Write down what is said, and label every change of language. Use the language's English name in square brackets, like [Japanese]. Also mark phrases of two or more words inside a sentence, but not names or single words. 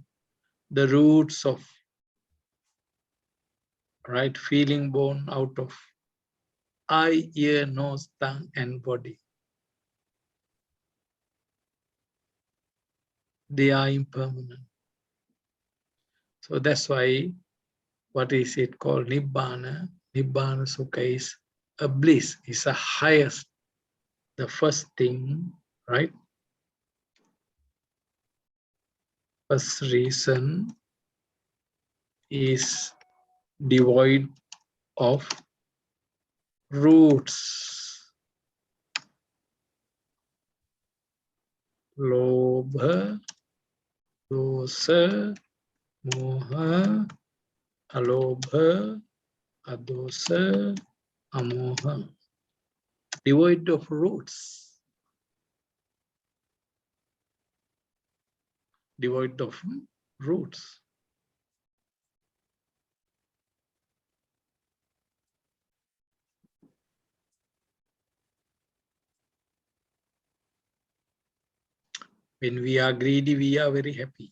[English] The roots of, right, feeling born out of eye, ear, nose, tongue, and body. They are impermanent. So that's why, what is it called? Nibbana. [Pali] Nibbana Sukha [English] is a bliss, is the highest, the first thing, right? First reason is devoid of roots. [Pali] Lobha, dosa, moha, alobha, adosa, amoha. [English] Devoid of roots. devoid of roots. When we are greedy, we are very happy.